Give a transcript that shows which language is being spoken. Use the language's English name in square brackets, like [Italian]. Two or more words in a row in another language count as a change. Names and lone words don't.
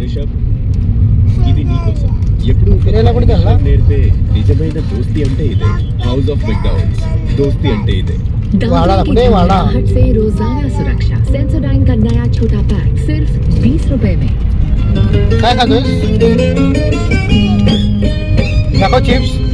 [Marathi] फिरायला कुठे चालला? [Telugu] నిజమైన దోస్తి అంటే ఇదే. హౌస్ ఆఫ్ మెక్డొనాల్డ్స్ दोस्ती అంటే ఇదే. [Marathi] वाड़ा कुठे? वाड़ा [Hindi] से रोजाना सुरक्षा सेंसोडाइन का नया छोटा पैक सिर्फ 20 रुपए में. [Marathi] काय खातोस? दाखव चिप्स.